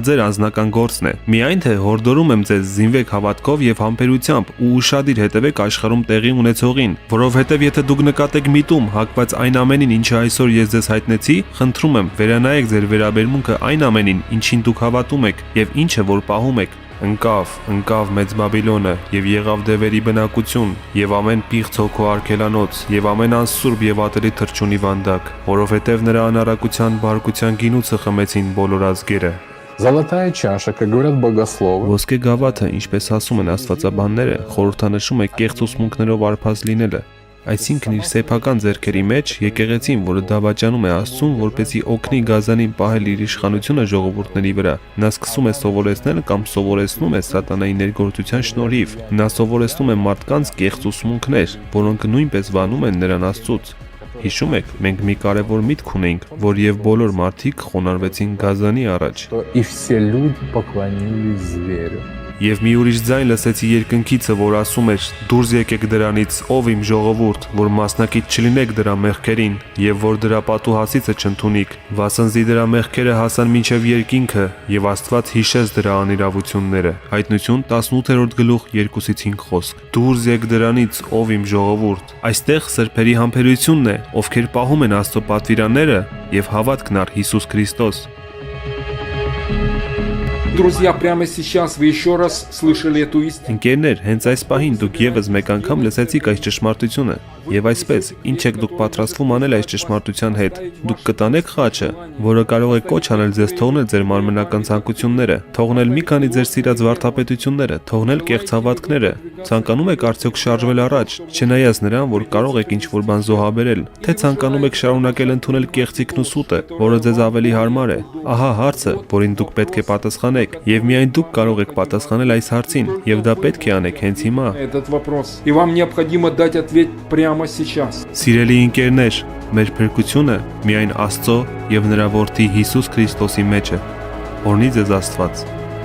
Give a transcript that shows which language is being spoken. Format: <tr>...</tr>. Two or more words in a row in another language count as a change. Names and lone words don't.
<hy>ձեր անձնական գործն է։ Միայն թե հորդորում եմ ձեզ զինվեք հավատքով եւ համբերությամբ ու ուշադիր հետևեք աշխարհում տեղի ունեցողին, որովհետեւ եթե դուք եք միտում հակված այն ամենին, ինչը այսօր ես ձեզ հայտնեցի, խնդրում եմ վերանայեք ձեր վերաբերմունքը այն ամենին, ինչին դուք հավատում եք եւ ինչը որ պահում եք։ Ընկավ մեծ Բաբիլոնը եւ եղավ դևերի բնակություն եւ ամեն պիղծ հոգու արգելանոց եւ ամեն անսուրբ եւ ատելի թրջունի վանդակ, որովհետեւ նրա անարակության բարկության գինուցը խմեցին բոլոր ազգերը։</hy> <ru>Золотая чаша, как говорят богословы.</ru> <hy>Ոսկե գավաթը, ինչպես ասում են աստվածաբանները, խորհրդանշում է կեղծ ուսմունքներով արփած լինելը։ Այսինքն իր սեփական ձեռքերի մեջ եկեղեցին, որը դավաճանում է Աստծուն, որպեսզի օգնի Գազանին պահել իր իշխանությունը ժողովուրդների վրա, նա սկսում է սովորեցնել կամ սովորեցնում է սատանայի ներգործության շնորհիվ։ Նա սովորեցնում է մարդկանց կեղծ ուսմունքներ, որոնք նույնպես վանում են նրան Աստծուց։ Հիշում եք, մենք մի կարևոր միտք ունեինք, որ եւ բոլոր մարդիկ խոնարհվեցին Գազանի առաջ։</hy> <ru>И все люди поклонились зверю.</ru> <hy>Եվ մի ուրիշ ձայն լսեցի երկնքիցը, որ ասում էր. «Դուրս եկեք դրանից, ով իմ ժողովուրդ, որ մասնակից չլինեք դրա մեղքերին, եւ որ դրա պատուհասիցը չընդունիք, վասնզի դրա մեղքերը հասան մինչև երկինքը, եւ Աստված հիշեց դրա անիրավությունները»։ Հայտնություն 18-րդ գլուխ 2-5 խոսք։ Դուրս եկ դրանից, ով իմ ժողովուրդ։ Այստեղ սրբերի համբերությունն է, ովքեր պահում են Աստծո պատվիրանները եւ հավատքն առ Հիսուս Քրիստոս։</hy> <ru>Друзья, прямо сейчас вы еще раз слышали эту истину.</ru> <hy>Ընկերներ, հենց այս պահին դուք եւս մեկ անգամ լսեցիք այս ճշմարտությունը։ Եվ այսպես, ինչ եք դուք պատրաստվում անել այս ճշմարտության հետ։ Դուք կտանեք խաչը, որը կարող է կոչ անել ձեզ թողնել ձեր մարմնական ցանկությունները, թողնել մի քանի ձեր սիրած վարդապետությունները, թողնել կեղծ հավատքները։ Ցանկանում եք արդյոք շարժվել առաջ, չնայած նրան, որ կարող եք ինչ-որ բան զոհաբերել, թե ցանկանում եք շարունակել ընդունել կեղծիքն ու սուտը, որը ձեզ ավելի հարմար է։ Ահա հարցը, որին դուք պետք է պատասխանեք, եւ միայն դուք կարող եք պատասխանել այս հարցին, եւ դա պետք է անեք հենց հիմա։</hy> <ru>Этот вопрос. И вам необходимо дать ответ прямо сейчас.</ru> <hy>Սիրելի ընկերներ, մեր փրկությունը միայն Աստծո եւ նրա որդի Հիսուս Քրիստոսի մեջ է։ Օրհնի ձեզ Աստված։</hy>